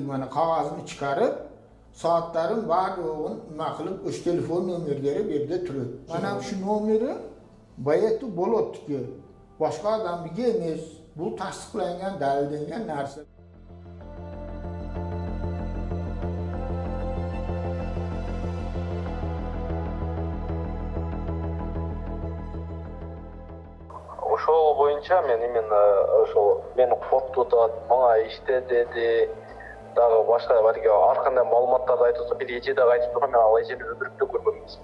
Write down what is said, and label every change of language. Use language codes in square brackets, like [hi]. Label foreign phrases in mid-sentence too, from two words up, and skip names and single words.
[uz] Mana qog'ozini chiqarib, soatlarim bor yo'g'in nima qilib, o'sha telefon nomerlari bu yerda turadi. Mana shu nomeri bayatı bo'libdi-ki, boshqa odamniki emas. Bu tasdiqlangan, dalillangan narsa. [ky] Ошол боюнча мен именно ошол мени коркутат, мага иште деди, дагы башка барга ар кандай маалыматтарды айтып атса, бир эже дагы айтып турган, мен ал эжени өндүрүп көргөн эмесмин.